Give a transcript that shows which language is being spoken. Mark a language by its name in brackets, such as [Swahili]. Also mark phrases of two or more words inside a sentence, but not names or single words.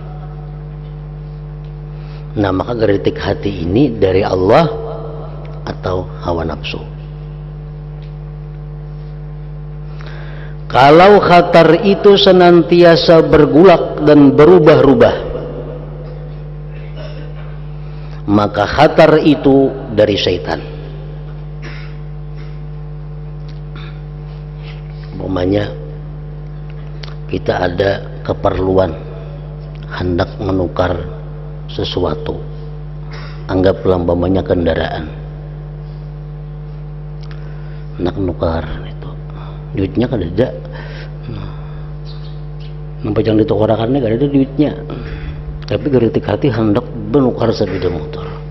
[Indonesian] Nah, maka geritik hati ini dari Allah atau hawa nafsu. Kalau khatar itu senantiasa bergulak dan berubah-ubah, maka khatar itu dari syaitan. Umpamanya kita ada keperluan hendak menukar sesuatu, anggaplah umpamanya kendaraan, hendak menukar itu, duitnya kan ada, nampak yang ditukarkannya kan ada duitnya, tapi geritik hati hendak menukar sepeda motor.